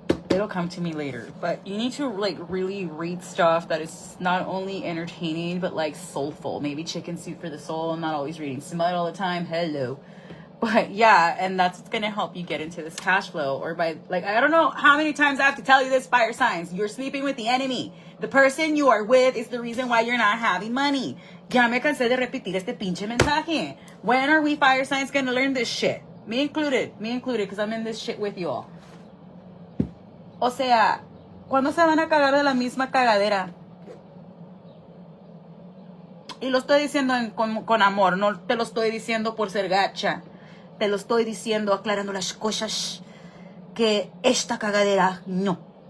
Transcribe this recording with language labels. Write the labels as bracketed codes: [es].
[en] It'll come to me later. But you need to like really read stuff that is not only entertaining, but like soulful. Maybe Chicken Soup for the Soul. I'm not always reading smut all the time. Hello. But yeah, and that's what's going to help you get into this cash flow. Or by, like, I don't know how many times I have to tell you this, fire signs. You're sleeping with the enemy. The person you are with is the reason why you're not having money. [es] Ya me cansé de repetir este pinche mensaje. [en] When are we fire signs going to learn this shit? Me included, because I'm in this shit with you all. [es] O sea, ¿cuándo se van a cagar de la misma cagadera? Y lo estoy diciendo con amor, no te lo estoy diciendo por ser gacha. Te lo estoy diciendo, aclarando las cosas, que esta cagadera no.